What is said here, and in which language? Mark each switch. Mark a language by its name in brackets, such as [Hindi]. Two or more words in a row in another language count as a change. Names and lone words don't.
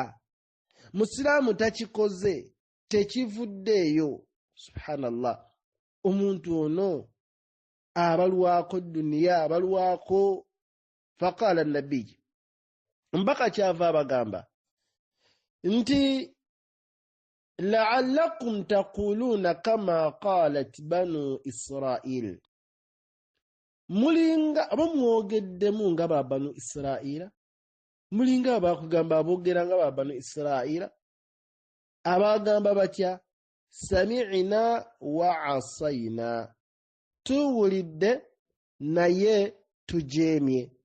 [Ganda] Musiraamu takikoze, tekivuddeeyo. Subhanallah, omuntu ono abalwako duniya, abalwako. [Arabic] فقال النبي, [Ganda] mpaka kyava abagamba nti [Arabic] لعلكم تقولون كما قالت بنو إسرائيل, [Ganda] mulinga abamwogeddemu nga ba banu Israila, mulinga abakugamba aboogera nga ba banu Israila abagamba batya [Arabic] سمعنا وعصينا, [Ganda] tuwulidde naye tujeemye.